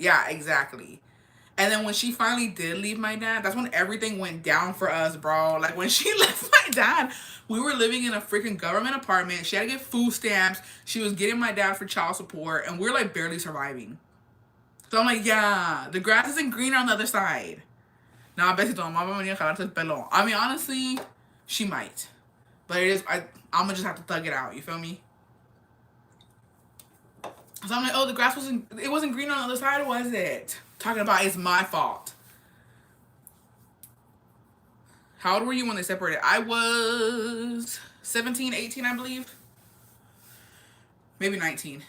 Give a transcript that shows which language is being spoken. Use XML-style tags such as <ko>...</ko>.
<en>Yeah, exactly. And then when she finally did leave my dad, that's when everything went down for us, bro. Like when she left my dad, we were living in a freaking government apartment. She had to get food stamps. She was getting my dad for child support. And we're like barely surviving. So I'm like, yeah, the grass isn't greener on the other side.</en> <es>Nah, besito, mama venía a jalarte el pelo.</es> <en>I mean, honestly, she might. But it is, I'm gonna just have to thug it out. You feel me? So I'm like, oh, the grass wasn't green on the other side, was it? Talking about it's my fault. How old were you when they separated? I was 17, 18, I believe. Maybe 19.</en>